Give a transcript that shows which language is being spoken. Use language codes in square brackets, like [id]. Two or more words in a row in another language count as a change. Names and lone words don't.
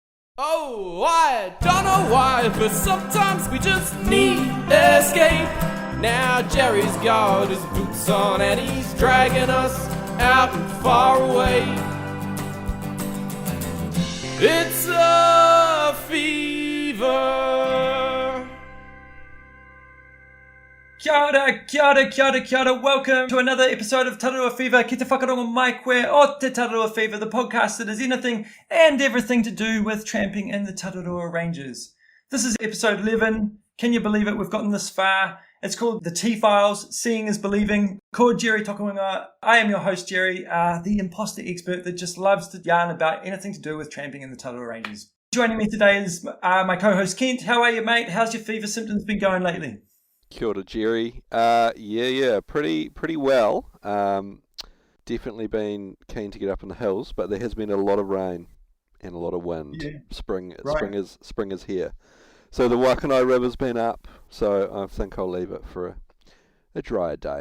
[en] Oh, I don't know why, but sometimes we just need escape. Now Jerry's got his boots on and he's dragging us out and far away. It's a fever. [mi] Kia ora, kia ora, kia ora, kia ora. [en] Welcome to another episode of Tararua Fever. [mi] Ki te whakarongo mai koe o te [en] Tararua Fever, the podcast that is anything and everything to do with tramping in the Tararua Ranges. This is episode 11. Can you believe it? We've gotten this far. It's called The T-Files, Seeing is Believing. Called Jerry Tokawinga. I am your host, Jerry, the imposter expert that just loves to yarn about anything to do with tramping in the Tararua Ranges. Joining me today is my co-host, Kent. How are you, mate? How's your fever symptoms been going lately? [mi] Kia ora, Jerry. [en] Pretty well. Definitely been keen to get up in the hills, but there has been a lot of rain and a lot of wind. Yeah. Spring is here. So the Wakanai River's been up, so I think I'll leave it for a drier day.